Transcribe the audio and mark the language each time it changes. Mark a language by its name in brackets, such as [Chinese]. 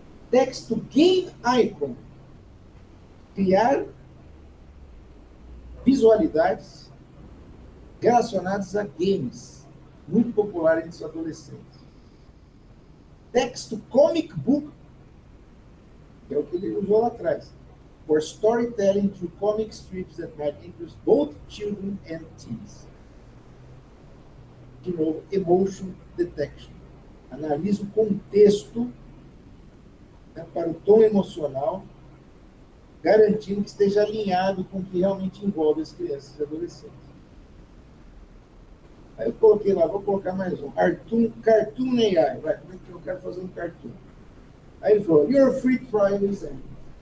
[Portuguese] Text to Game Icon. Criar visualidades relacionadas a games, muito popular entre os adolescentes. Text to Comic Book, que é o que ele usou lá atrás. [English] For storytelling through comic strips that might interest both children and teens. [Portuguese] De novo, emotion detection. Analisa o contexto, né, para o tom emocional, garantindo que esteja alinhado com o que realmente envolve as crianças e adolescentes. Aí eu coloquei lá, vou colocar mais um. Cartoon AI. Vai, como é que eu quero fazer um cartoon? Aí ele falou, [English] your free trial is ending.